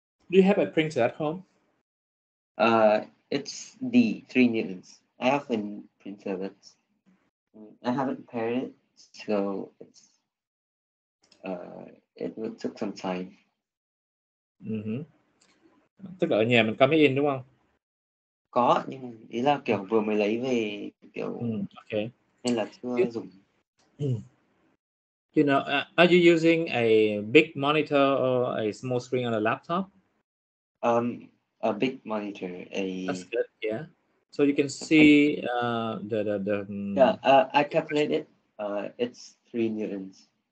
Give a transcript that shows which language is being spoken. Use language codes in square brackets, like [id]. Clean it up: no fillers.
[en] Do you have a printer at home? It's the 3 newtons. I have a printer, but I haven't paired it, so it's it will took some time. [vi] Tức là ở nhà mình có máy in đúng không? Có, nhưng mà ý là kiểu vừa mới lấy về kiểu okay. Nên là chưa dùng. [en] You know, are you using a big monitor or a small screen on a laptop? A big monitor. That's good. Yeah. So you can see I calculated. It's 3 newtons.